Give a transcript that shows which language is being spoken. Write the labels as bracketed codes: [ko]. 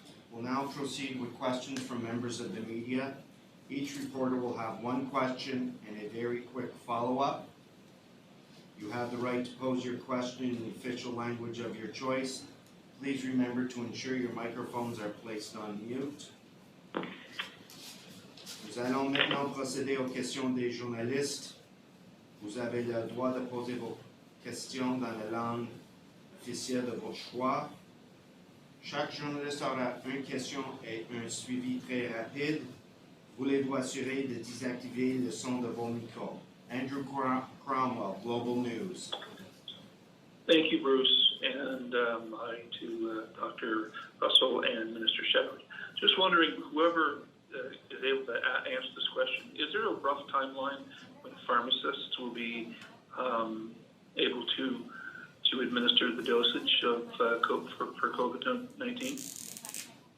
[en] We'll now proceed with questions from members of the media. Each reporter will have one question and a very quick follow-up. You have the right to pose your question in the official language of your choice. Please remember to ensure your microphones are placed on mute. [fr] Nous allons maintenant procéder aux questions des journalistes. Vous avez le droit de poser vos questions dans la langue officielle de votre choix. Chaque journaliste aura une question et un suivi très rapide. Voulez-vous assurer de désactiver le son de vos micros? [en] Andrew Cromwell, Global News. Thank you, Bruce, and hi to Dr. Russell and Minister Shepherd. Just wondering, whoever is able to answer this question, is there a rough timeline when pharmacists will be able to administer the dosage of for COVID-19?